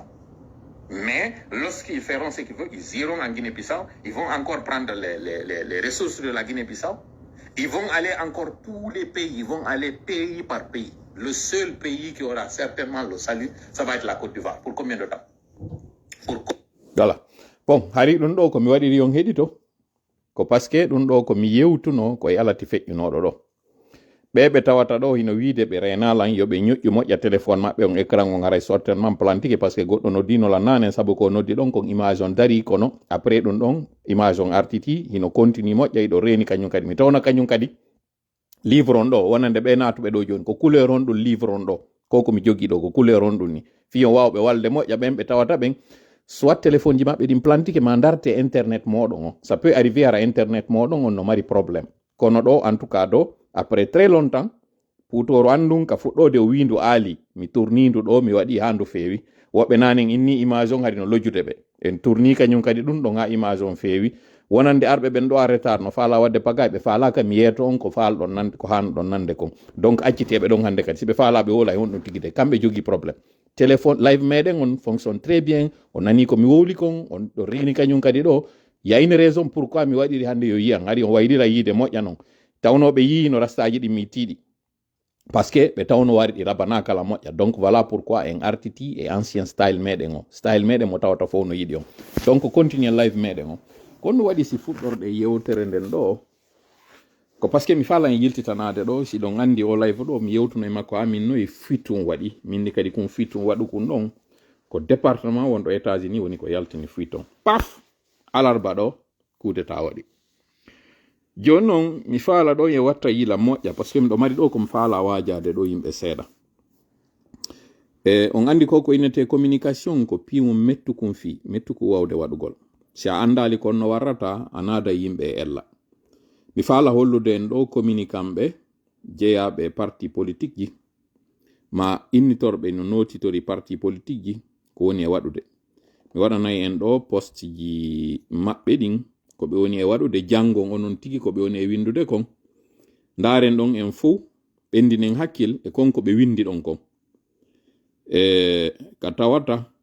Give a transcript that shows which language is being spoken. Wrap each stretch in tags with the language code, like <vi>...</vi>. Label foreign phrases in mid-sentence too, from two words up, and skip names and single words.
<fr>Mais lorsqu'ils feront ce qu'ils veulent, ils iront en Guinée-Bissau, ils vont encore prendre les ressources de la Guinée-Bissau. Ils vont aller encore tous les pays, ils vont aller pays par pays. Le seul pays qui aura certainement le salut, ça va être la Côte d'Ivoire. Pour combien de temps? Voilà. Bon,</fr> <ff>hari ɗum ɗo ko mi waɗiri yon heɗito ko</ff> <fr>parce que</fr> <ff>ɗum ɗo ko mi yewtuno ko e alati feƴƴunoɗo ɗo ɓe tawata ɗo hino wiide ɓe renalan yoɓe ñoƴƴu moƴƴa téléphone maɓɓe on écran on haray certainement plantike</ff> <fr>par ce que</fr> <ff>goɗɗo noddinola nanen saabu ko noddi ɗon kon image on dari kono après ɗum ɗon image on artiti hino continue moƴƴa iɗo reeni kañum kadi mi tawna kañum kadi livre on ɗo wonande ɓe natuɓe ɗo joni ko couleur on ɗum livre on ɗo ko komi jogui ɗo ko couleur on ɗum ni fiyon wawɓe walde moƴƴa ɓen ɓe tawata ɓen</ff> <fr>soit téléphone</fr> <ff>ji maɓɓe ɗin plantike ma darte internet moɗon o</ff> <fr>ça peut arriver</fr> <ff>ara internet moɗon on no mari probléme kono ɗo</ff> <fr>en tout cas</fr> <ff>ɗo</ff> <fr>après très longtemps</fr> <ff>putoro andun ka fuɗɗode o windu aali mi tournindu ɗo mi waɗi ha ndu feewi woɓɓe nanen inni image on hadi no lojjude ɓe en tourni kañum kadi ɗum ɗon ha image on feewi wonande arɓe ɓen ɗo a retard no faala wadde pagay ɓe faalaka mi yeeto on ko faalɗon nande ko hanɗon nande kon donc acciteɓe ɗon hande kadi siɓe faalaɓe wola e honɗum tigide kamɓe jogui probléme téléphone live meɗen on</ff> <fr>fonctionne très bien</fr> <ff>o nani ko mi wowli kon on ɗo rini kañum kadi ɗo</ff> <fr>ya une raison pourquoi</fr> <ff>mi waɗiri hande yo yiyan haɗi on wayrira yiide moƴƴa noon tawnoɓe yii no rastaji ɗi mi tiiɗi</ff> <fr>par ce que</fr> <ff>ɓe tawno wari ɗi rabana kala moƴƴa</ff> <fr>donc voilà pourquoi</fr> <ff>en artiti e</ff> <fr>ancien style</fr> <ff>meɗen o style meɗen mo tawata fof no yiɗi on</ff> <fr>donc continue</fr> <ff>live meɗen o kono waɗi si fuɗɗorɗe yewtere nden ɗo ko</ff> <fr>par ce que</fr> <ff>mi falan e yiltitanade ɗo si ɗon andi o live ɗo mi yewtuno e makko amin no e fitum waɗi minni kadi kum fitum waɗu kum ɗon ko département wonɗo États-Unis woni ko yaltini fiton paf alarba ɗo</ff> <fr>coup d'état</fr> <ff>waɗi joni noon mi faala ɗo e watta yila moƴƴa</ff> <fr>par ce que</fr> <ff>miɗo mari ɗo komi faala wajade ɗo yimɓe seeɗa on andi ko innete communication ko piwum mettukum fi mettuku wawde waɗugol si a andali kon no warrata a naada yimɓe e ella mi faala hollude en ɗo communicant ɓe jeeyaɓe</ff> <fr>parti politique</fr> <ff>ji ma innitorɓe no notitori</ff> <fr>parti politique</fr> <ff>ji ko woni e waɗude mi waɗanayi en ɗo poste ji maɓɓe ɗin ko ɓe woni e waɗude janngo onon tigi ko ɓe woni e windude kon ndaren ɗon en fou ɓendinen hakkil e konko ɓe windi ɗon kon ka tawata</ff>